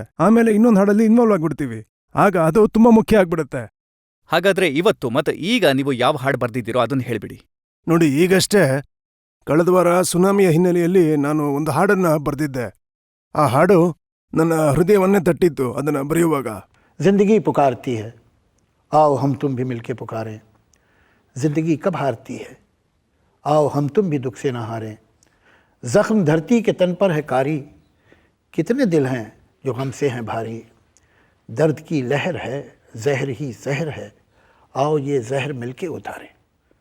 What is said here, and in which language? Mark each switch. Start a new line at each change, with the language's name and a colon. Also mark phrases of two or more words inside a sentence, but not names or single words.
Kannada: ಆಮೇಲೆ ಇನ್ನೊಂದು ಹಾಡಲ್ಲಿ ಇನ್ವಾಲ್ವ್ ಆಗ್ಬಿಡ್ತೀವಿ. ಆಗ ಅದು ತುಂಬಾ ಮುಖ್ಯ ಆಗ್ಬಿಡುತ್ತೆ. ಹಾಗಾದ್ರೆ ಇವತ್ತು ಮತ್ತೆ ಈಗ ನೀವು ಯಾವ ಹಾಡು ಬರ್ದಿದ್ದೀರೋ ಅದನ್ನ ಹೇಳ್ಬಿಡಿ. ನೋಡಿ, ಈಗಷ್ಟೇ ಕಳೆದ ವಾರ ಸುನಾಮಿಯ ಹಿನ್ನೆಲೆಯಲ್ಲಿ ನಾನು ಒಂದು ಹಾಡನ್ನ ಬರ್ದಿದ್ದೆ. ಆ ಹಾಡು ನನ್ನ ಹೃದಯವನ್ನೇ ತಟ್ಟಿತ್ತು ಅದನ್ನ ಬರೆಯುವಾಗ.
Hindi: जिंदगी पुकारती है, आओ हम तुम भी मिलके पुकारें. जिंदगी कब हारती है, आओ हम तुम भी दुख से न हारें. जख्म धरती के तन पर है कारी, कितने दिल हैं जो हमसे हैं भारी. दर्द की लहर है, जहर ही जहर है, आओ ये जहर मिलके उतारें.